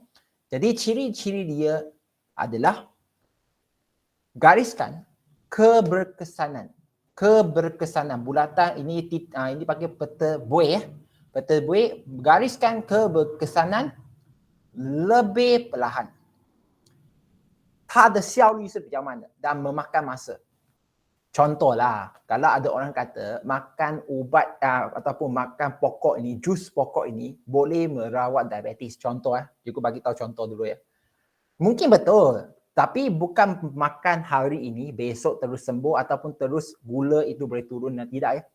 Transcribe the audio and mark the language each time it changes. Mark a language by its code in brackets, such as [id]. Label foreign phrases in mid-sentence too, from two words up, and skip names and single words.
[ms] Jadi ciri-ciri dia adalah gariskan keberkesanan. Keberkesanan bulatan ini ini pakai peta buih ya. Peta buih, gariskan keberkesanan lebih perlahan. [zh] 它的效率是比较慢的 [ms] dan memakan masa. Contohlah, kalau ada orang kata makan ubat ataupun makan pokok ini, jus pokok ini boleh merawat diabetes. Contoh cikgu bagi tahu contoh dulu ya. Mungkin betul, tapi bukan makan hari ini, besok terus sembuh ataupun terus gula itu boleh turun dan tidak ya.